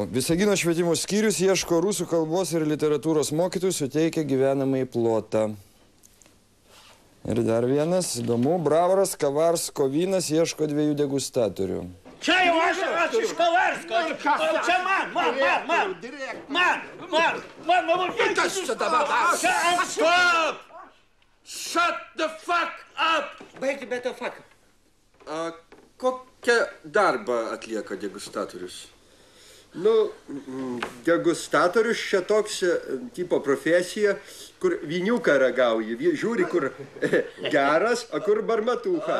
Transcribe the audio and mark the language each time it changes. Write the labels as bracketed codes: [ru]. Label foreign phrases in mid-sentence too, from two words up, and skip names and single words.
[lt] Visagino švietimo skyrius ieško rusų kalbos ir literatūros mokytojų, suteikia gyvenamąjį plotą. Ir dar vienas, įdomu, Bravoras Kavarsko vynas ieško 2 degustatorių. Čia jau aš iš Kavarsko. Čia man. Kas čia dabar? [en] Stop! Shut the fuck up! [lt] Baigi, bet fuck. Kokią darbą atlieka degustatorius? Nu, degustatorius čia toks tipo profesija, kur vyniuką ragauji. Žiūri, kur geras, o kur barmatucha.